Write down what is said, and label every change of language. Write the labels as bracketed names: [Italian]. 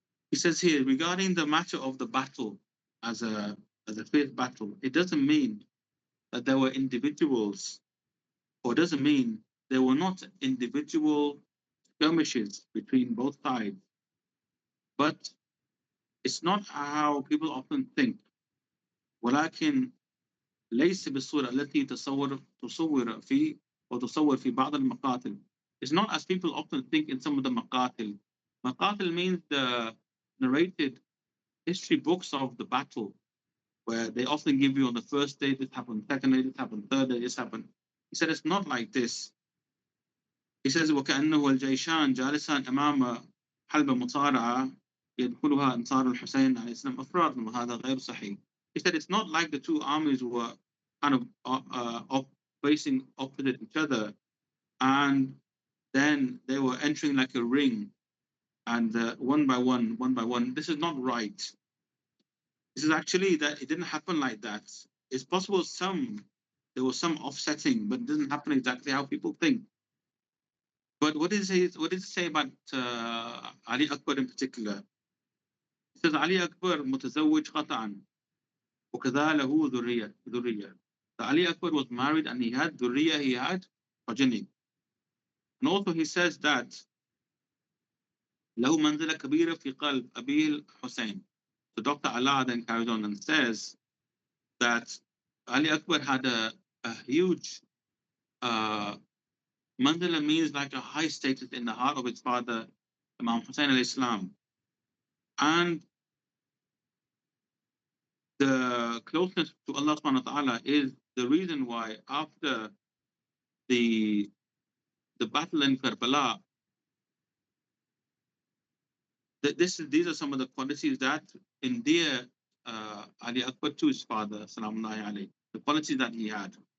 [English] He says here, regarding the matter of the battle as a fifth battle, it doesn't mean that there were individuals, or doesn't mean there were not individual skirmishes between both sides. But it's not how people often think. [Arabic] ولكن ليس بالصورة التي تصور في وتصور في بعض المقاتل. [English] It's not as people often think in some of the maqatil. Maqatil means the narrated history books of the battle, where they often give you on the first day this happened, second day this happened, third day this happened. He said it's not like this. He says [Arabic] وكأنه الجيشان جالسان أمام حلبة مصارعة يدخلها أنصار الحسين عليه السلام أفراد، وهذا غير صحيح. [English] He said it's not like the two armies were kind of facing opposite each other, and then they were entering like a ring, and one by one, one by one. This is not right. This is actually that it didn't happen like that. It's possible there was some offsetting, but it didn't happen exactly how people think. But what did it say about Ali Akbar in particular? It says [Arabic] Ali Akbar متزوج قطعا وكذا له ذرية. [English] So Ali Akbar was married and he had ذرية, he had progeny. And also he says that [Arabic] له منزلة كبيرة في قلب أبيه الحسين. [English] So Dr. Allah then carries on and says that Ali Akbar had a huge manzila, means like a high status in the heart of his father, Imam Hussein alayhi salam. And the closeness to Allah subhanahu wa ta'ala is the reason why after the battle in Karbala, these are some of the qualities that endear Ali Akbar to his father, salamullahi alayhi, the qualities that he had.